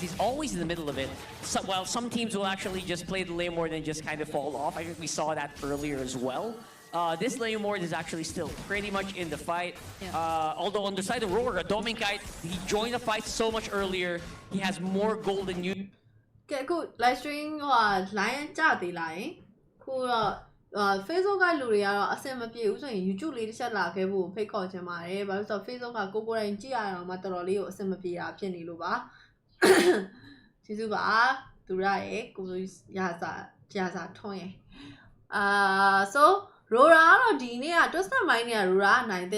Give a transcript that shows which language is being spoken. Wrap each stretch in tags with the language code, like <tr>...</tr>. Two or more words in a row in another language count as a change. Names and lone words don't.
<en>He's always in the middle of it. So, while some teams will actually just play the Leomord and just kind of fall off. I think we saw that earlier as well. This Leomord is actually still pretty much in the fight. Although on the side of Aurora, Dominic, he joined the fight so much earlier. He has more gold than you. Okay, good. Live stream lion</en> <my>ကြသေးလား ခုတော့ Facebook ကလူတွေကတော့အဆင်မပြေဘူးဆိုရင် YouTube လေးတစ်ချက်လာခဲ့ဖို့ဖိတ်ခေါ်ချင်ပါတယ်ဘာလို့ဆိုတော့ Facebook ကကိုယ်တိုင်ကြည့်ရအောင်မှတော်တော်လေးကိုအဆင်မပြေတာဖြစ်နေလို့ပါကျေးဇူးပါသူရရဲ့ကိုရစာထွန်းရဲ့so Aurora ကတော့ဒီနေ့က Twisted Mind နဲ့ Aurora နိုင်တဲ့</my>